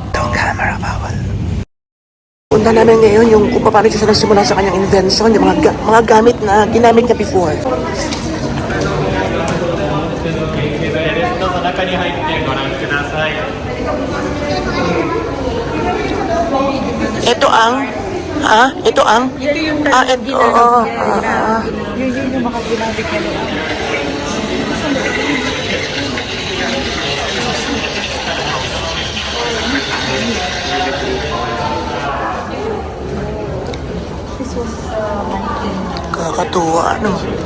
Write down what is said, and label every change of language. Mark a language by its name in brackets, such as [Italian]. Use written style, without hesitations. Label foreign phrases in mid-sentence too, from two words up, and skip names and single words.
[Filipino] Ito, camera bawal. Punta namin ngayon yung kung paano siya nagsimula sa kanyang invention, yung mga gamit na ginamit niya before. [Japanese] どうぞ中に入ってご覧ください。 [Filipino] Ito ang, ito ang, Ito yung ito, oo, Yun yung mga ginamit niya doon. kakatuwa, ano.